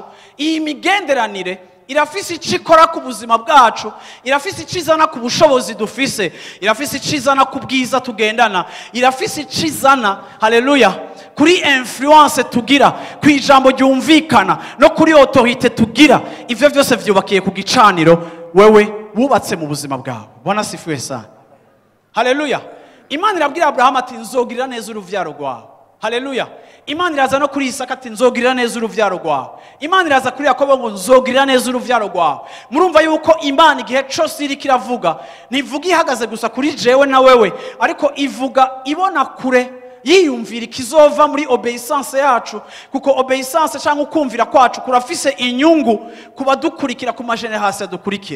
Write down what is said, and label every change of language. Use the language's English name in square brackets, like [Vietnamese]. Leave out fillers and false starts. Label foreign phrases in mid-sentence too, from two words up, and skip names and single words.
[Rundi] Iyi migenderanire irafise icikora ku buzima bwacu, irafise icizana ku bushobozi dufise, irafise icizana ku bwiza tugendana, irafise icizana, haleluya, kuri influence tugira, ku ijambo ryumvikana no kuri autorité tugira. Ivyo byose vyubakiye ku gicaniro wewe wubatse mu buzima bwawe. [Swahili] Bwana sifiwe sana. Haleluya! [Rundi] Imana irabwira Abraham ati nzogirira neza uruvyaro rwawe. Haleluya! Imana iraza no kuri Isaka ati nzogirira neza uruvyaro rwawe. Imana iraza kuri Yakobo ngo nzogirira neza uruvyaro rwawe. Murumva yuko Imana igihe cyose iri kiravuga, ntivuga ihagaze gusa kuri jewe na wewe, ariko ivuga ibona kure, yiyumvira ikizova muri obedience yacu, kuko obedience cyangwa ukumvira kwacu kurafise inyungu kuba dukurikira ku mageneration dukurikira.